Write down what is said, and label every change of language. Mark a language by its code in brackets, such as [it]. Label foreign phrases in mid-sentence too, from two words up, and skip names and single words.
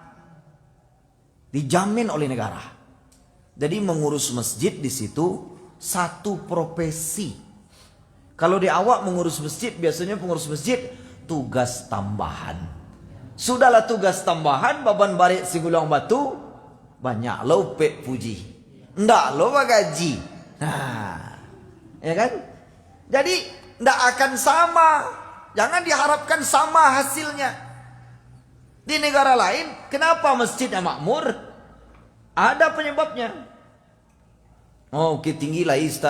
[id] Dijamin oleh negara. Jadi mengurus masjid di situ satu profesi. Kalau di awak mengurus masjid, biasanya pengurus masjid tugas tambahan. Sudahlah tugas tambahan, [min] baban barik sigulang batu, banyak lo pek puji. Ndak lo gaji. [id] Nah, ya kan? Jadi ndak akan sama. Jangan diharapkan sama hasilnya. Di negara lain, kenapa masjidnya makmur? Ada penyebabnya. Oh, tinggi lah Ustaz.